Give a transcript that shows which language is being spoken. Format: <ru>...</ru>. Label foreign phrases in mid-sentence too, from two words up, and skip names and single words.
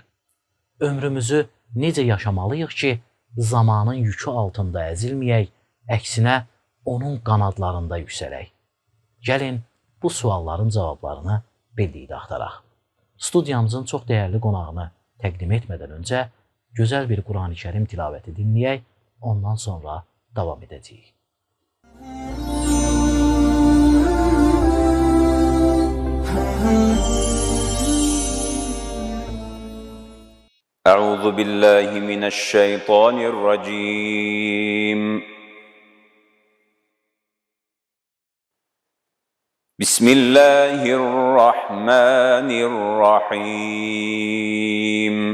<az>Ömrümüzü necə yaşamalıyıq ki, zamanın yükü altında əzilməyək, əksinə onun qanadlarında yüksələk? Gəlin, bu sualların cavablarını birlikdə axtaraq. Studiyamızın çox dəyərli qonağını təqdim etmədən öncə gözəl bir Qurani Kərim tilavəti dinləyək, ondan sonra davam edəcəyik.</az> <ar>أعوذ بالله من الشيطان الرجيم بسم الله الرحمن الرحيم</ar>